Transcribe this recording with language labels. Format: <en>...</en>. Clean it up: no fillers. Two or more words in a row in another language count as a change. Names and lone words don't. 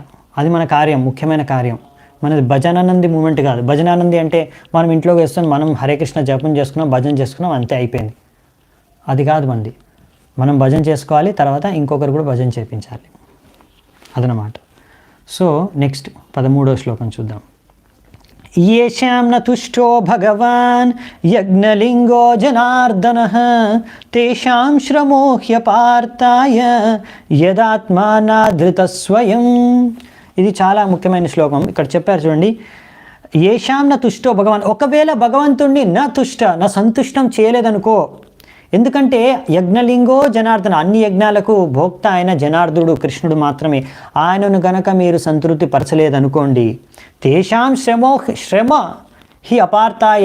<te>అది మన కార్యం, ముఖ్యమైన కార్యం. మనది భజనానంది మూమెంట్ కాదు. భజనానంది అంటే మనం ఇంట్లో వేస్తాం, మనం హరే కృష్ణ జపం చేసుకున్నాం, భజన చేసుకున్నాం, అంతే అయిపోయింది. అది కాదు మంది. మనం భజన చేసుకోవాలి, తర్వాత ఇంకొకరు కూడా భజన చేయించాలి. అదనమాట.</te> <en>so next</en> <te>13వ శ్లోకం చూద్దాం.</te> <sa>येषां न तुष्टो भगवान् यज्ञलिङ्गो जनार्दनः तेषां श्रमो ह्यपार्थाय यदात्मानाधृतस्वयं.</sa> <te>ఇది చాలా ముఖ్యమైన శ్లోకం. ఇక్కడ చెప్పారు చూడండి,</te> <sa>ఏషాం న తుష్టో భగవాన్.</sa> <te>ఒకవేళ భగవంతుణ్ణి నా సంతుష్టం చేయలేదనుకో. ఎందుకంటే</te> <sa>యజ్ఞలింగో జనార్దన,</sa> <te>అన్ని యజ్ఞాలకు భోక్త అయిన జనార్దుడు కృష్ణుడు మాత్రమే. ఆయనను గనక మీరు సంతృప్తి పరచలేదనుకోండి,</te> <sa>తేషాం శ్రమ హి అపార్థాయ.</sa>